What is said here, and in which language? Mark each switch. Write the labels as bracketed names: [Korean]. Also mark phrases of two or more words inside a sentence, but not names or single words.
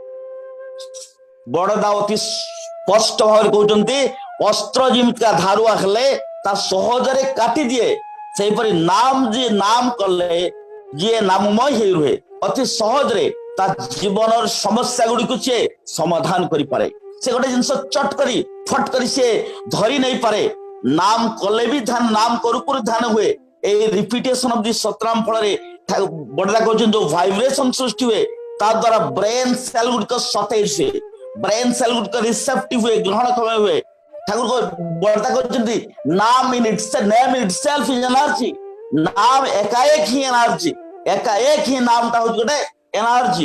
[Odia] ବଡଦା ଅତି ସ୍ପଷ୍ଟ ଭାବରେ କହୁଛନ୍ତି, ଅସ୍ତ୍ର ଯେମିତିକା ଧାରୁଆ ହେଲେ ତା ସହଜରେ କାଟି ଦିଏ, ସେହିପରି ନାମ ଯିଏ ନାମ କଲେ, ଯିଏ ନାମମୟ ହେଇ ରୁହେ, ଅତି ସହଜରେ ତା ଜୀବନର ସମସ୍ୟା ଗୁଡିକୁ ସିଏ ସମାଧାନ କରିପାରେ। ସେ ଗୋଟେ ଜିନିଷ ଚଟ କରି ଫଟ କରି ସିଏ ଧରି ନେଇପାରେ। ନାମ କଲେ ବି ଧ୍ୟାନ, ନାମ କରୁ କରୁ ଧ୍ୟାନ ହୁଏ। এই [English] repetition of the [Odia] সতনাম ফଳରେ ବଡଦା କହୁଛନ୍ତି ଯୋଉ ଭାଇବ୍ରେସନ ସୃଷ୍ଟି ହୁଏ, ତା ଦ୍ୱାରା [English] brain cell [Odia] ଗୁଡିକ ସତେଜ ହୁଏ, [English] brain cell [Odia] ଗୁଡିକ ରିସେପ୍ଟିଭ ହୁଏ, ଗ୍ରହଣକ୍ଷମ ହୁଏ। ଠାକୁର ବଡଦା କହିଛନ୍ତି ନାମ [English] in itself is energy. [Odia] ନାମ ଏକାଏକ ହିଁ ଏନର୍ଜି, ଏକାଏକ ହିଁ ନାମଟା ହଉଛି ଗୋଟେ ଏନର୍ଜି।